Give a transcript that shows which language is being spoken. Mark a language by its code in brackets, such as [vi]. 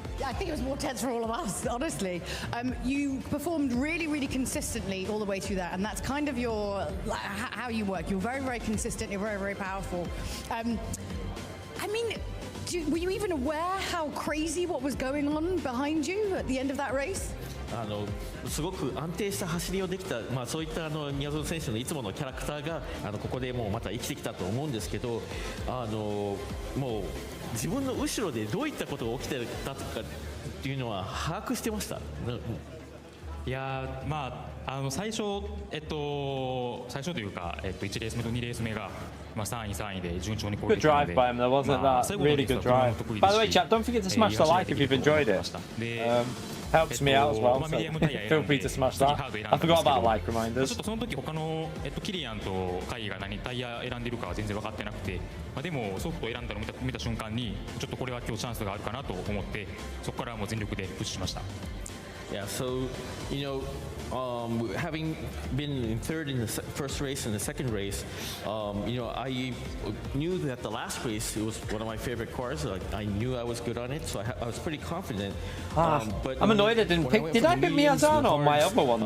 [en] I think it was more tense for all of us, honestly. You performed really, really consistently all the way through that, and that's kind of your how you work. You're very, very consistent. You're very, very powerful. I mean, were you even aware how crazy what was going on behind you at the end of that race? [ja] すごく安定した走りをできた、そういった宮園選手のいつものキャラクターがここでもうまた生きてきたと思うんですけど、もう自分の後ろでどういったことが起きてたとかっていうのは把握してました。いや最初というか1レース目と2レース目が3位で順調に攻撃で [en] Good drive by him, there wasn't that really good drive. By the way, chat, don't forget to smash the like if you've enjoyed it. Helps me out as well, so feel free to smash that. I forgot about like reminders. [ja] ちょっとその時他のキリアンとカイが何タイヤ選んでるかは全然分かってなくて、でもソフトを選んだのを見た瞬間にちょっとこれは今日チャンスがあるかなと思って、そこからもう全力でプッシュしました。 [en] Yeah, so, having been in third in the first race and the second race, I knew that the last race, it was one of my favorite cars. I knew I was good on it, so I was pretty confident. But I'm annoyed I didn't pick. Did I pick Miyazono on my other one, though?